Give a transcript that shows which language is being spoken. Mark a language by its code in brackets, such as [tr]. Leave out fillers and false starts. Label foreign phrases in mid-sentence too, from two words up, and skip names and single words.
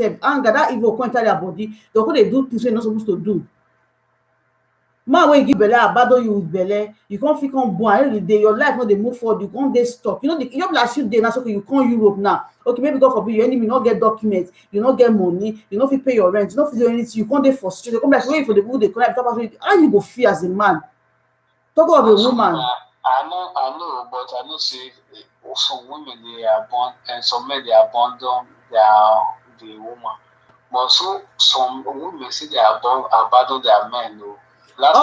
[pcm] Anger, that evil come enter their body. They go dey do things wey they no supposed to do. Man wey give belle abandon you with belle, you come fit come born, at the end of the day your life no dey move forward, you come dey stuck. You know the, you know, like you dey now, so okay, you come Europe now, okay, maybe God forbid your enemy no get document, you no get money, you no fit pay your rent, you no fit do anything, you come dey frustrated, you come be like wait for the people dey collect talk about, how you go feel as a man, talk of a Also, woman. I know, but I know say some women they are born and some men they abandon the woman. But so some women say they abandon their men. No, last